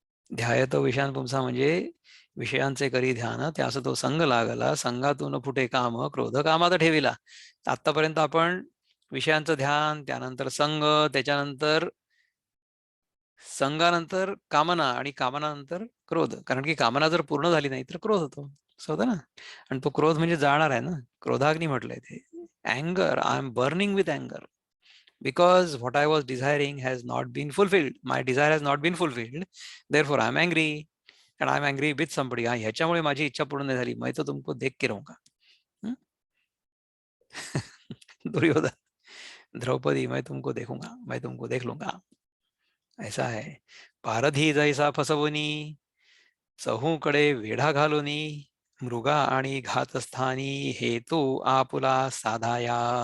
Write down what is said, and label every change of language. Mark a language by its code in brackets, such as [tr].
[mr] ध्यायतो विषयान पुंसा म्हणजे विषयांचे करी ध्यान त्यास तो संग लागला संगातून फुटे काम क्रोध कामात ठेविला. आतापर्यंत आपण विषयांचं ध्यान त्यानंतर संग त्याच्यानंतर संघानंतर कामना आणि कामनानंतर क्रोध. कारण की कामना जर पूर्ण झाली नाही तर क्रोध होतो. असं होतं ना. आणि तो क्रोध म्हणजे जाणार आहे ना. क्रोधाग्नी म्हटलंय ते. [en] अँगर I am burning with अँगर because what I was desiring has not been fulfilled. My desire has not been fulfilled. Therefore I am angry and I am angry with somebody. [mr] ह्याच्यामुळे माझी इच्छा पूर्ण नाही झाली. [hi] मैं तो तुमको देख के रहूंगा. दुर्योधन द्रौपदी मैं तुमको देखूंगा मैं तुमको देख लूंगा. ऐसा है. [mr] पारधी जैसा फसवुनी चहूकडे वेढा घालुनी मृगा आणि घातस्थानी हेतू आपुला साधाया.